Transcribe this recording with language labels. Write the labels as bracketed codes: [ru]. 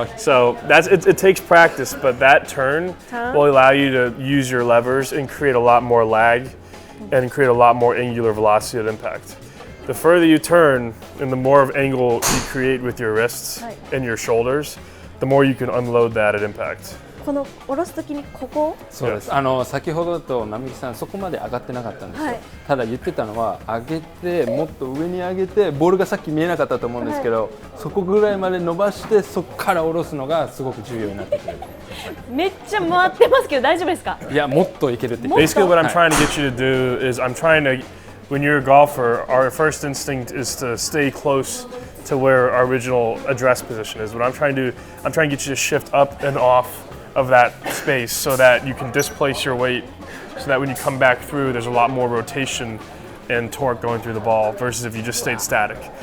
[en] So it takes practice, but that turn Turn. will allow you to use your levers and create a lot more lag and create a lot more angular velocity at impact. The further you turn and the more of angle you create with your wrists Right. and your shoulders, the more you can unload that at impact. [ja] この下ろすときにここそうです。先ほどだと並木さんそこまで上がってなかったんですよ。はいただ言ってたのは上げてもっと上に上げてボールがさっき見えなかったと思うんですけど、そこぐらいまで伸ばしてそこから下ろすのがすごく重要になってくる。めっちゃ回ってますけど大丈夫ですかいやもっといけるって。 [en] Basically, what I'm trying to get you to do is I'm trying to, when you're a golfer, our first instinct is to stay close to where our original address position is. What I'm trying to do, I'm trying to get you to shift up and off of that space so that you can displace your weight, so that when you come back through, there's a lot more rotation and torque going through the ball versus if you just stayed static.